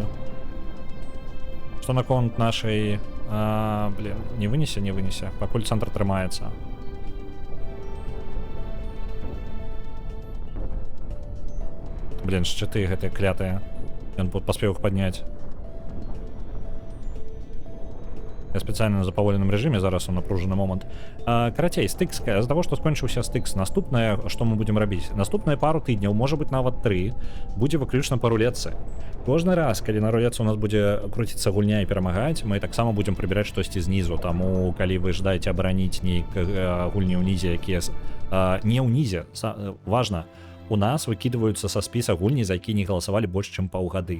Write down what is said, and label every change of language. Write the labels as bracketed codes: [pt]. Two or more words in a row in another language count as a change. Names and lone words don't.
[be] Што наконт нашай... блин, не вынесе, не вынесе. Пакуль цэнтр трымаецца. Блин, шчыты гэтыя клятыя. Ён паспеў іх падняць. [ru] Я специально на запаволеным режиме, [be] зараз у напружаны момант. Карацей, стыкс, з-за таго, што скончыўся стыкс, наступнае, што мы будзем рабіць? Наступныя пару тыдняў, можа быць нават 3, будзе выключна па рулетцы. Кожны раз, калі на рулетцы у нас будзе круціцца гульня і перамагаць, мы таксама будзем прыбіраць штосьці знізу, таму калі вы жадаеце абараніць нейкія гульні ўнізе, якія не ўнізе, важна, у нас выкідваюцца са спіса гульні, за які не галасавалі больш, чым паўгады.